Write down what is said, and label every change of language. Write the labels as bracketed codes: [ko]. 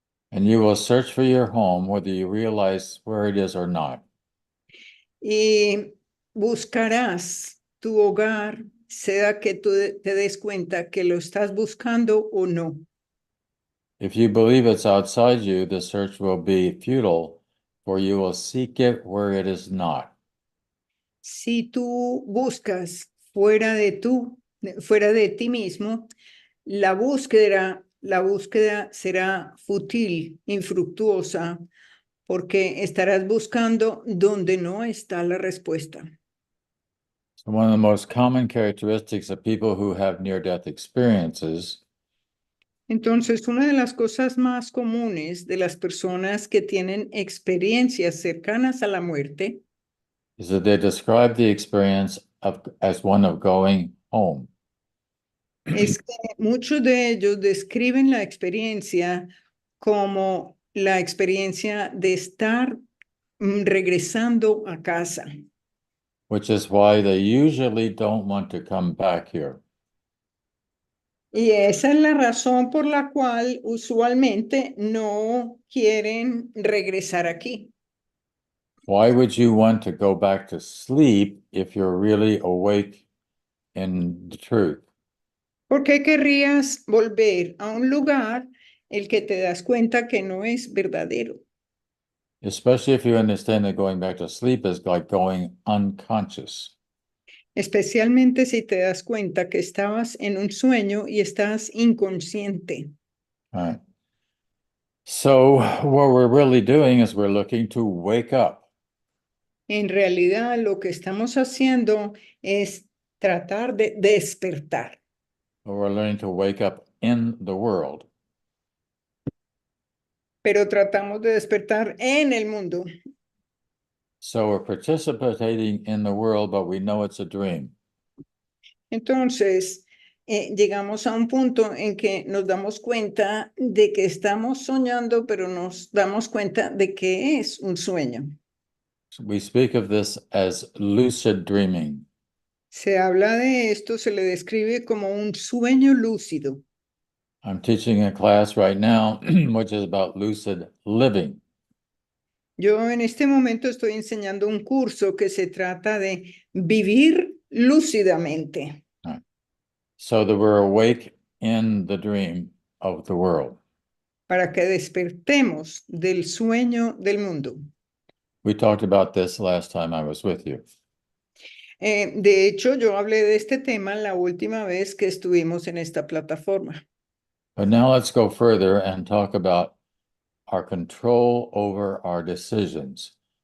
[en] And you will search for your home whether you realize where it is or not. [es] Y buscarás tu hogar, sea que tú te des cuenta que lo estás buscando o no. [en] If you believe it's outside you, the search will be futile, for you will seek it where it is not. [es] Si tú buscas fuera de ti mismo, la búsqueda será fútil, infructuosa, porque estarás buscando donde no está la respuesta. [en] So one of the most common characteristics of people who have near-death experiences [es] Entonces, una de las cosas más comunes de las personas que tienen experiencias cercanas a la muerte [en] is that they describe the experience as one of going home. [es] es que muchos de ellos describen la experiencia como la experiencia de estar regresando a casa. [en] Which is why they usually don't want to come back here. [es] Y esa es la razón por la cual usualmente no quieren regresar aquí. [en] Why would you want to go back to sleep if you're really awake in the truth? [es] ¿Por qué querrías volver a un lugar el que te das cuenta que no es verdadero? [en] Especially if you understand that going back to sleep is like going unconscious. [es] Especialmente si te das cuenta que estabas en un sueño y estás inconsciente. [en] All right. So what we're really doing is we're looking to wake up. [es] En realidad, lo que estamos haciendo es tratar de despertar. [en] We're learning to wake up in the world. [es] Pero tratamos de despertar en el mundo. [en] So we're participating in the world, but we know it's a dream. [es] Entonces, llegamos a un punto en que nos damos cuenta de que estamos soñando, pero nos damos cuenta de que es un sueño. [en] So we speak of this as lucid dreaming. [es] Se habla de esto, se le describe como un sueño lúcido. [en] I'm teaching a class right now, which is about lucid living. [es] Yo en este momento estoy enseñando un curso que se trata de vivir lúcidamente, [en] So that we're awake in the dream of the world. [es] para que despertemos del sueño del mundo. [en] We talked about this last time I was with you. [es] De hecho, yo hablé de este tema la última vez que estuvimos en esta plataforma. [en] But now let's go further and talk about our control over our decisions.